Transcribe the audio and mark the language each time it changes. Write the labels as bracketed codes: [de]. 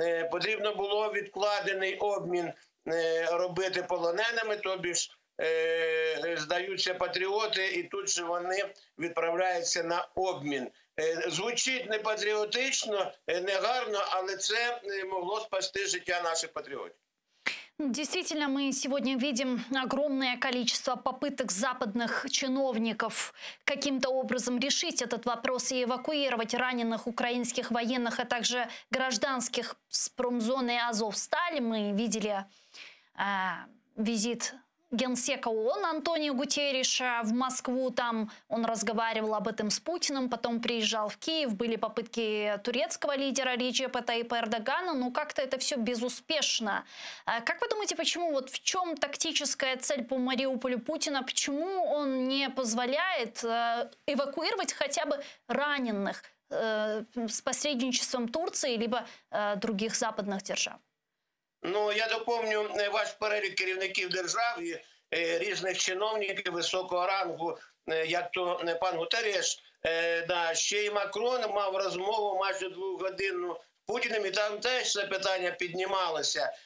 [uk] Потрібно було відкладений обмін робити полоненими, тобі ж здаються патріоти, і тут же вони відправляються на обмін. Звучить не патріотично, не гарно, але це могло спасти життя наших патріотів. [ru] Действительно, мы сегодня видим огромное количество попыток западных чиновников каким-то образом решить этот вопрос и эвакуировать раненых украинских военных, а также гражданских с промзоны Азовсталь. Мы видели визит генсека ООН Антонио Гутерриша в Москву. Там он разговаривал об этом с Путиным, потом приезжал в Киев. Были попытки турецкого лидера Реджепа Тайипа Эрдогана, но как-то это все безуспешно. Как вы думаете, почему, вот в чем тактическая цель по Мариуполю Путина? Почему он не позволяет эвакуировать хотя бы раненых с посредничеством Турции либо других западных держав? [uk] Ну, я доповню ваш перелік керівників держав і різних чиновників високого рангу, як то пан Гутерріш. Ще й Макрон мав розмову майже 2-годинну з Путіним, і там теж це питання піднімалося.